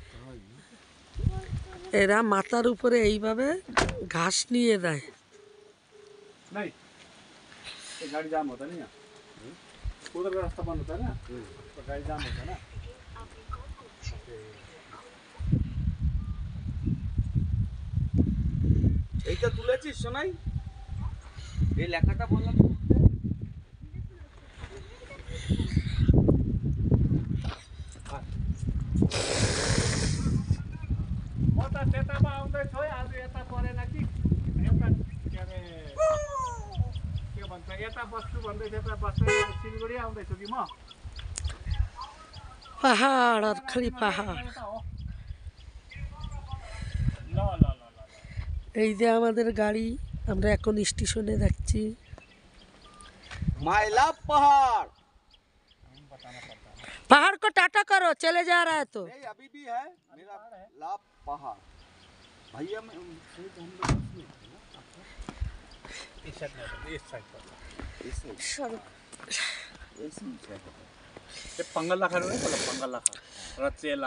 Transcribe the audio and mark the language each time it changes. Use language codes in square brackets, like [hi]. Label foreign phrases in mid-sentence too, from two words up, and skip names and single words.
[bn] এরা মাথার উপরে এইভাবে ঘাস নিয়ে যায়। [hi] नहीं, तो गाड़ी जाम होता नहीं है, उधर का रास्ता बंद होता है ना, तो गाड़ी जाम होता है ना। [bn] এইটা তুলেছিস শোনাই, এই লেখাটা বললাম। [ne] म त त्यतामा आउँदैछु है, आज यता परेन कि एउटा के अरे के भन्छ, यता बस्छु भन्दै यता बस्दै सिलगढी आउँदैछु कि म। [bn] পাহাড় আর খালি পাহাড়। [ne] यता हो ल ल ल ल [bn] এই যে আমাদের গাড়ি, আমরা এখন স্টেশনে যাচ্ছি। [en] my love পাহাড়। [hi] पहाड़ को टाटा करो, चले जा रहा है तो। नहीं, अभी भी है मेरा लाभ पहाड़। भैया मैं इस साइड में, इस साइड पर ये पंगल लाखा नहीं बोला, पंगल लाखा रचेला।